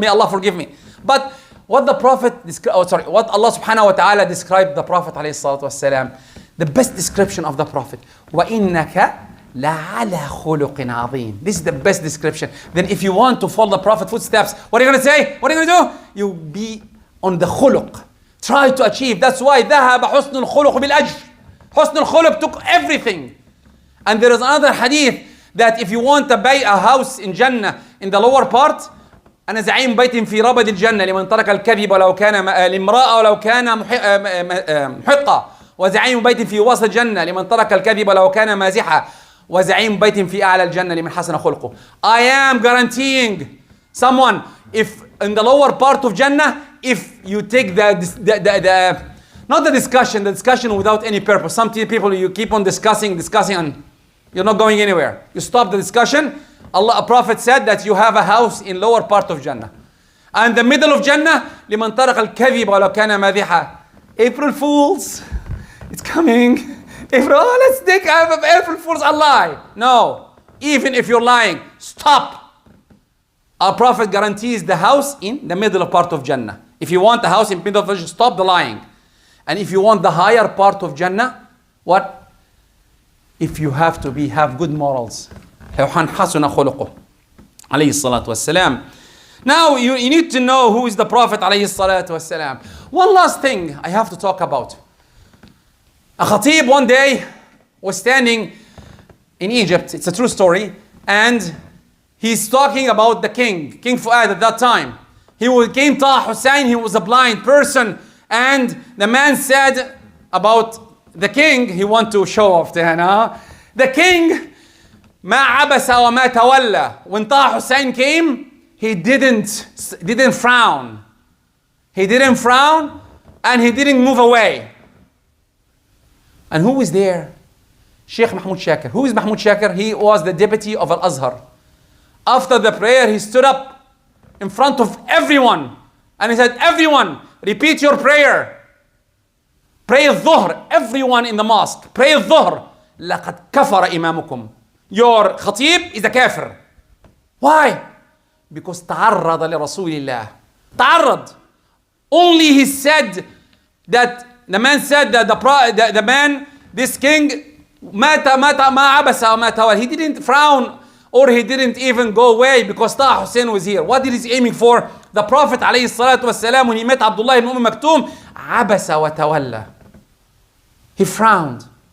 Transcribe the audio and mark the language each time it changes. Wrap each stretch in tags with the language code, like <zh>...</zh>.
<en>May Allah forgive me. But what Allah subhanahu wa ta'ala described the Prophet alayhi salatu wasalam, the best description of the Prophet.</en> <ar>وَإِنَّكَ لَعَلَى خُلُقٍ عَظِيمٍ.</ar> <en>This is the best description. Then if you want to follow the Prophet's footsteps, what are you going to say? What are you going to do? You be on the khuluq. Try to achieve. That's why</en> <ar>ذهب حسن الخلق بالأجر. حسن الخلق</ar> <en>took everything. And there is another hadith that if you want to buy a house in Jannah, in the lower part,</en> <ar>أنا زعيم بيت في ربد الجنة لمن ترك الكذب ولو كان الامرأة ولو كان محقة وزعيم بيت في وسط الجنة لمن ترك الكذب ولو كان مازحا وزعيم بيت في أعلى الجنة لمن حسن خلقه.</ar> <en>I am guaranteeing someone, if in the lower part of Jannah, if you take not the discussion without any purpose. Some people, you keep on discussing and you're not going anywhere. You stop the discussion. A Prophet said that you have a house in lower part of Jannah. And the middle of Jannah,</en> <ar>لمن ترك الكذب ولو كان مازحا.</ar> <en>April Fools, it's coming. Let's take April Fools a lie. No. Even if you're lying, stop. Our Prophet guarantees the house in the middle part of Jannah. If you want the house in the middle of Jannah, stop the lying. And if you want the higher part of Jannah, what? If you have good morals.</en> <ar>حسن خلقه عليه الصلاة والسلام.</ar> <en>Now you need to know who is the Prophet عليه الصلاة والسلام. One last thing I have to talk about. A khatib one day was standing in Egypt. It's a true story. And he's talking about the king, King Fuad at that time. Came Taha Hussein, he was a blind person. And the man said about the king, he wanted to show off to him. The king,</en> <ar>ما عبس وما تولى.</ar> <en>When Taha Hussein came, he didn't frown. He didn't frown and he didn't move away. And who was there? Sheikh Mahmoud Shakir. Who is Mahmoud Shakir? He was the deputy of Al-Azhar. After the prayer, he stood up in front of everyone and he said, everyone, repeat your prayer. Pray al-Dhuhr. Everyone in the mosque, pray al-Dhuhr.</en> <ar>لقد كفر إمامكم.</ar> <en>Your khatib is a kafir. Why? Because</en> <ar>تعرض لرسول الله. تعرض.</ar> <en>Only he said that the man said that the man, this king,</en> <ar>مات ما عبس وما تولى.</ar> <en>He didn't frown or he didn't even go away because Taha Hussein was here. What is he aiming for? The Prophet عليه الصلاة والسلام, when he met Abdullah ibn Maktoum,</en> <ar>عبس وتولى.</ar> <en>He frowned.</en>